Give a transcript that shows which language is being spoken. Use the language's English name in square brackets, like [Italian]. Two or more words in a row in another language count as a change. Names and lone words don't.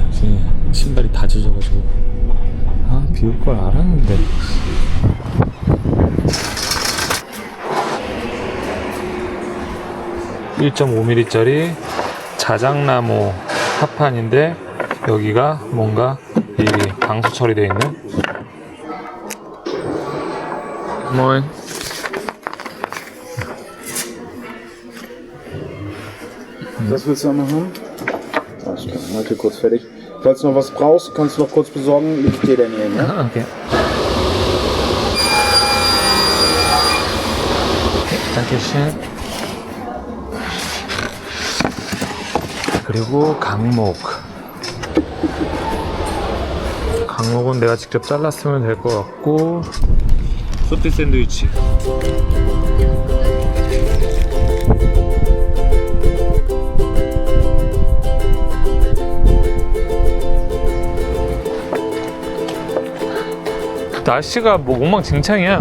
[Korean] 신발이 다 젖어가지고 비 올 걸 알았는데. (1.5mm) 자작나무 합판인데 여기가 뭔가 이 방수 처리되어 있는. [German] Moin. Was willst du einmal haben? Ich bin heute kurz fertig. Falls du noch was brauchst, kannst du noch kurz besorgen. Liegt dir denn hier, ja? Okay. Dankeschön. [Korean] 그리고 강목. 강목은 내가 직접 잘랐으면 될 것 같고. 소티 샌드위치. 날씨가 뭐 엉망진창이야.